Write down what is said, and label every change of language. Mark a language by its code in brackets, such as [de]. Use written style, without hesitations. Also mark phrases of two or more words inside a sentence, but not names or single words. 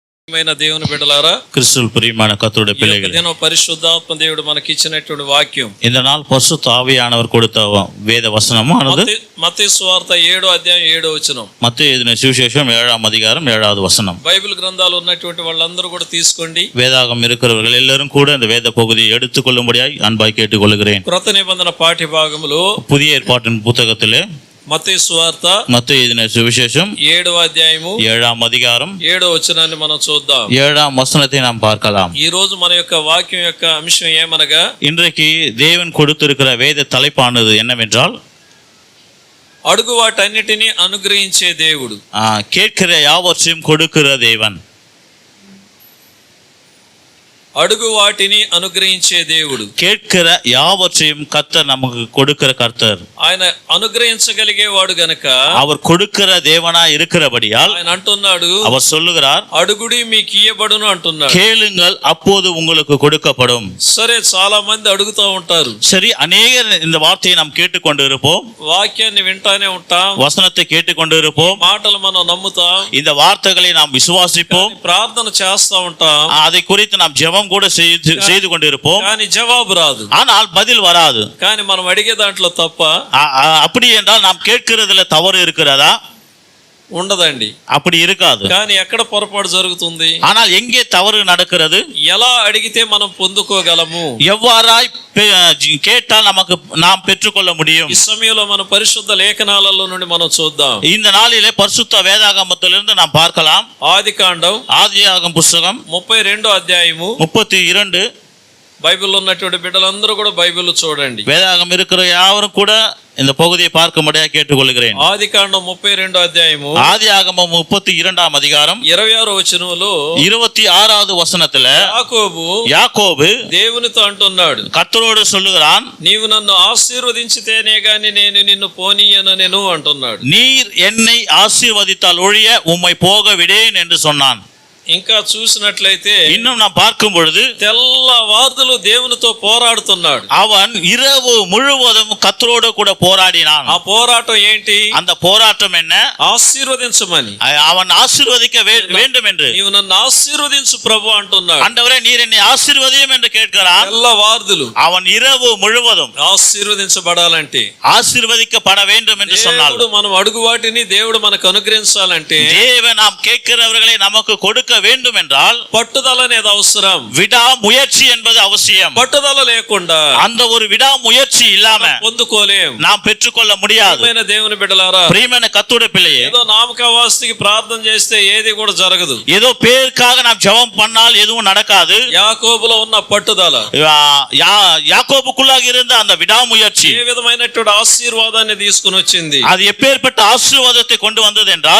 [te] దేవుని బిడ్డలారా, [ta] கிறிஸ்துவுக்குள் பிரியமான கர்த்தருடைய பிள்ளைகளே, [te] దినం పరిశుద్ధాత్మ దేవుడు మనకి ఇచ్చినటువంటి వాక్యం. [ta] இந்த நாள் பரிசுத்த ஆவியானவர் கொடுத்த வேத வசனமானது [te] మత్తయి సువార్త 7వ అధ్యాయం 7వ వచనం. [ta] மத்தேயு எழுதின சுவிசேஷம் 7ஆம் அதிகாரம் 7வது வசனம். [te] బైబిల్ గ్రంథాలు ఉన్నటువంటి వాళ్ళందరూ కూడా తీసుకోండి. [ta] வேதாகம் இருக்கிறவர்கள் எல்லாரும் கூட இந்த வேத பகுதியை எடுத்துக்கொள்ளும்படியாய் அன்பாய் கேட்டுக்கொள்கிறேன். [te] క్రొత్త నిబంధన పాఠ్య భాగంలో [ta] புதிய ஏற்பாட்டின் புத்தகத்திலே [te] మత్తయి సువార్త [ta] மத்தேயு எழுதின சுவிசேஷம் [te] 7వ అధ్యాయము [ta] 7ஆம் அதிகாரம் [te] 7వ వచనాన్ని మనం చూద్దాం. [ta] 7ஆம் వசனத்தை நாம் பார்க்கலாம். [te] ఈ రోజు మన యొక్క వాక్యం యొక్క అంశం ఏమనగా, [ta] இன்றைக்கு தேவன் கொடுத்திருக்கிற வேத தலைப்பானது என்னவென்றால், [te] అడుగు వాటన్నిటిని అనుగ్రహించే దేవుడు. [ta] கேட்கிற யாவற்றையும் கொடுக்கிற தேவன். [te] అడుగు వాటిని అనుగ్రహించే దేవుడు. [ta] கேட்கிற யாவற்றையும் கர்த்தர் நமக்கு கொடுக்கிற கர்த்தர். [te] ఆయన అనుగ్రహించగలిగేవాడు గనక [ta] அவர் கொடுக்கிற தேவனா இருக்கிறபடியால் [te] ఆయన అంటున్నాడు, [ta] அவர் சொல்லுகிறார், [te] అడుగుడి మీకు ఇయ్యబడును అంటున్నాడు. [ta] கேளுங்கள் அப்போது உங்களுக்கு கொடுக்கப்படும். [te] సరే, చాలా మంది అడుగుతూ ఉంటారు. [ta] சரி, அநேகர் இந்த வார்த்தையை நாம் கேட்டுக்கொண்டு இருப்போம், [te] వాక్యాన్ని వింటానే ఉంటాం, [ta] வசனத்தை கேட்டுக்கொண்டு இருப்போம், [te] మాటలు మనం నమ్ముతాం, [ta] இந்த வார்த்தைகளை நாம் விசுவாசிப்போம், [te] ప్రార్థన చేస్తా ఉంటాం, [ta] அதை குறித்து நாம் ஜெபம் கூட செய்து கொண்டிருப்போம். [te] కానీ జవాబు రాదు, [ta] ஆனால் பதில் வராது. [te] కానీ మనం అడిగే దాంట్లో తప్ప [ta] அப்படி என்றால் நாம் கேட்கிறதுல தவறு இருக்கிறதா? [te] ఉండదండి, [ta] அப்படி இருக்காது. [te] కానీ ఎక్కడ పొరపాటు జరుగుతుంది? [ta] ஆனால் எங்கே தவறு நடக்கிறது? [te] ఎలా అడిగితే మనం పొందుకోగలము? [ta] எவ்வாறாய் கேட்டால் நமக்கு நாம் பெற்றுக்கொள்ள முடியும்? [te] ఈ సమయంలో మన పరిశుద్ధ లేఖనాలలో నుండి మనం చూద్దాం. [ta] இந்த நாளிலே பரிசுத்த வேதாகமத்திலிருந்து நாம் பார்க்கலாம். [te] ఆదికాండం [ta] ஆதியாகமம் புத்தகம் [te] 32వ అధ్యాయము [ta] 32. [te] బైబిల్లో ఉన్నటువంటి బిడ్డలందరూ కూడా బైబిల్ చూడండి. [ta] வேதாகம் இருக்கிற யாவரும் கூட இந்த பகுதியை பார்க்கும்படியாக கேட்டுக்கொள்கிறேன். [te] ఆదికాండం 32వ అధ్యాయము [ta] ஆதியாகமம் 32ஆம் அதிகாரம் [te] 26వ వచనంలో [ta] 26வது వచనத்துல యాకోబు [te] దేవునితో అంటున్నాడు, [ta] கர்த்தரோடு சொல்லுகிறான், [te] నీవు నన్ను ఆశీర్వదించితేనే గాని నేను నిన్ను పోనీయనను అంటున్నాడు. [ta] நீர் என்னை ஆசீர்வதித்தால் ஒழிய உம்மை போக விடேன் என்று சொன்னான். [te] ఇంకా చూసినట్లయితే [ta] இன்னும் நாம் பார்க்கும் பொழுது [te] తెల్లవార్దులు దేవునితో పోరాడుతున్నాడు. [ta] அவன் இரவு முழுவதும் கர்த்தரோடு கூட போராடினான். [te] ఆ పోరాటం ఏంటి? [ta] அந்த போராட்டம் என்ன? [te] ఆశీర్వదించమని, [ta] அவன் ஆசீர்வதிக்க வேண்டும் என்று. [te] నీవు నన్ను ఆశీర్వదించు ప్రభు అంటున్నాడు. [ta] ஆண்டவரே, நீர் என்னை ஆசீர்வதியும் என்று கேட்கிறான். [te] తెల్లవార్దులు [ta] அவன் இரவு முழுவதும் [te] ఆశీర్వదించబడాలంటే, [ta] ஆசீர்வதிக்கப்பட வேண்டும் என்று சொன்னான். [te] మనం అడుగు వాటిని దేవుడు మనకు అనుగ్రహించాలంటే, [ta] தேவன் நாம் கேட்கிறவர்களை நமக்கு கொடுக்க வேண்டும் என்றால் [te] పట్టుదల అనేది అవసరం, [ta] விடாமுயற்சி என்பது அவசியம். [te] పట్టుదల లేకుండా [ta] அந்த ஒரு விடாமுயற்சி இல்லாம [te] పొందుకోలేం, [ta] நாம் பெற்றுக்கொள்ள முடியாது. [te] దేవుని బిడ్డలారా, [ta] பிரியமான கர்த்தருடைய பிள்ளையே, [te] ఏదో నామకావాస్తికి ప్రార్థన చేస్తే ఏది కూడా జరగదు. [ta] ஏதோ பேருக்காக நாம் ஜெபம் பண்ணால் எதுவும் நடக்காது. [te] యాకోబులో ఉన్న పట్టుదల, [ta] யாக்கோபுக்குள்ளாக இருந்த அந்த விடாமுயற்சி [te] ఏ విధమైనటువంటి ఆశీర్వాదాన్ని తీసుకుని వచ్చింది. [ta] அது எப்பேற்பட்ட ஆசீர்வாதத்தை கொண்டு வந்தது என்றால்,